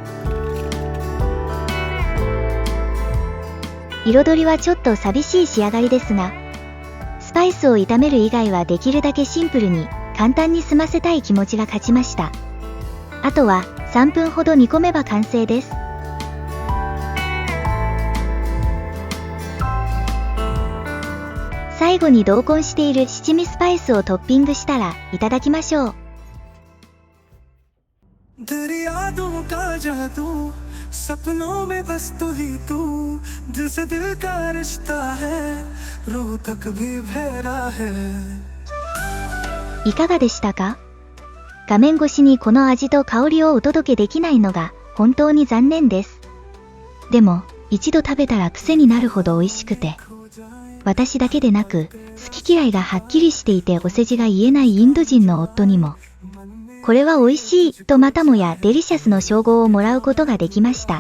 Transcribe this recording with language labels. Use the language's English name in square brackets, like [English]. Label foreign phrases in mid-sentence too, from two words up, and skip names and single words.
[Japanese] 彩りはちょっと寂しい仕上がりですが、スパイスを炒める以外はできるだけシンプルに簡単に済ませたい気持ちが勝ちました。あとは3分ほど煮込めば完成です。最後に同梱している七味スパイスをトッピングしたらいただきましょう。 [Hindi] सपनों में बस तू ही तू दिल से दिल का रिश्ता है रूह तक भी बहरा है。 [Japanese] いかがでしたか？画面越しにこの味と香りをお届けできないのが本当に残念です。でも一度食べたら癖になるほど美味しくて、私だけでなく、好き嫌いがはっきりしていてお世辞が言えないインド人の夫にも、これは美味しいとまたもやデリシャスの称号をもらうことができました。